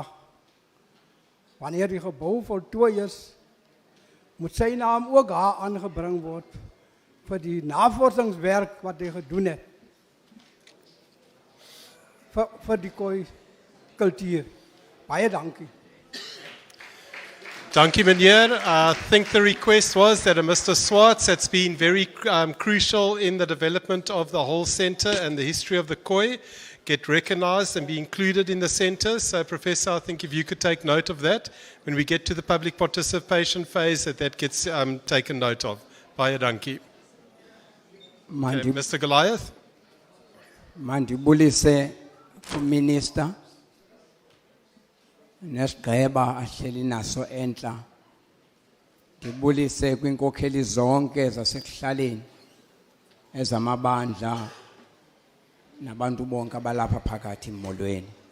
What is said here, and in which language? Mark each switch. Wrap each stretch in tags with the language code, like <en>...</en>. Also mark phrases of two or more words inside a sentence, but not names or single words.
<af>Wanneer die gebou voltooi is, moet sy naam ook daar aangebring word vir die navorsingswerk wat hy gedoen het vir die Khoi kultuur. Baie dankie. Dankie meneer.</af> <en>I think the request was that a Mr. Swartz, that's been very crucial in the development of the whole centre and the history of the Khoi, get recognised and be included in the centre. So Professor, I think if you could take note of that, when we get to the public participation phase, that gets taken note of.</en> <af>Baie dankie. Okay, Mr. Goliath.</af> <xh>Mandibulise Minister. Nesigqeba ahleli naso entla. Ndibulise kwinkokheli zonke zasekuhlaleni ezamabandla nabantu bonke abalapha phakathi emolweni.</xh>